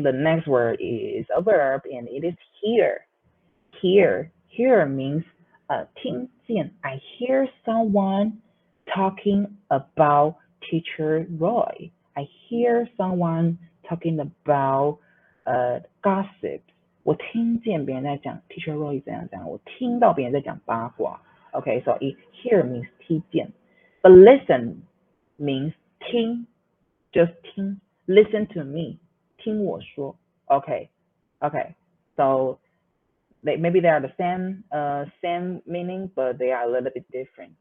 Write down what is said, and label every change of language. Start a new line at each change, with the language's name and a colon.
English: The next word is a verb, and it is hear. Hear means
Chinese: 听见.
English: I hear someone talking about Teacher Roy. I hear someone talking about gossip.
Chinese: 我听见别人在讲 Teacher Roy 怎样怎样，我听到别人在讲八卦。
English: Okay, so hear means
Chinese: 听见
English: but listen means 听 just 听 listen to me
Chinese: 听我说
English: okay so maybe they are the same meaning but they are a little bit different.